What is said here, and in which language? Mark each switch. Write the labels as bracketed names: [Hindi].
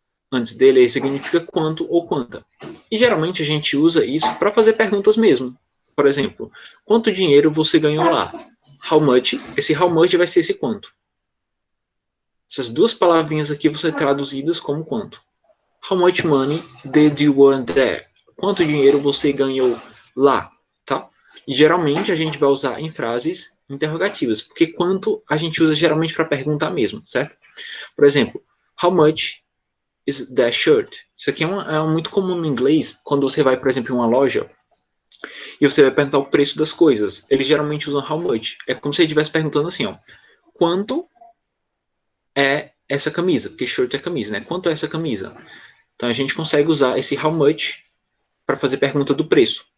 [Portuguese] antes dele, ele significa quanto ou quanta. E geralmente a gente usa isso para fazer perguntas mesmo. Por exemplo, quanto dinheiro você ganhou lá? How much? Esse how much vai ser esse quanto. Essas duas palavrinhas aqui vão ser traduzidas como quanto. [English] How much money did you earn there? [Portuguese] Quanto dinheiro você ganhou lá, tá? E geralmente a gente vai usar em frases interrogativas, porque quanto a gente usa geralmente para perguntar mesmo, certo? Por exemplo, [English] how much is that shirt? [Portuguese] Isso aqui é muito comum no inglês, quando você vai, por exemplo, em uma loja e você vai perguntar o preço das coisas. Eles geralmente usam how much. É como se ele estivesse perguntando assim, ó, quanto é essa camisa? Porque shirt é camisa, né? Quanto é essa camisa? Então a gente consegue usar esse how much para fazer pergunta do preço.